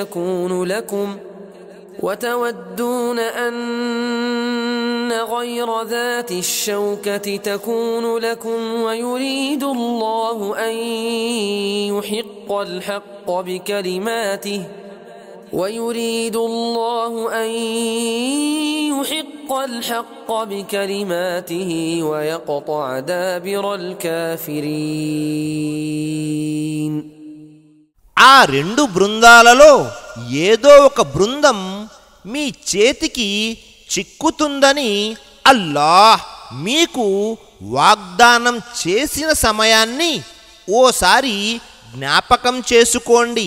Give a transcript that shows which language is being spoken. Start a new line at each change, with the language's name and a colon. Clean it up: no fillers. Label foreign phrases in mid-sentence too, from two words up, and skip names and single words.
Arabic: تكون لكم ويريد الله أن يحق الحق بكلماته ويقطع دابر الكافرين.
Telugu: ఆ రెండు బృందాలలో ఏదో ఒక బృందం మీ చేతికి చిక్కుతుందని అల్లాహ్ మీకు వాగ్దానం చేసిన సమయాన్ని ఓసారి జ్ఞాపకం చేసుకోండి.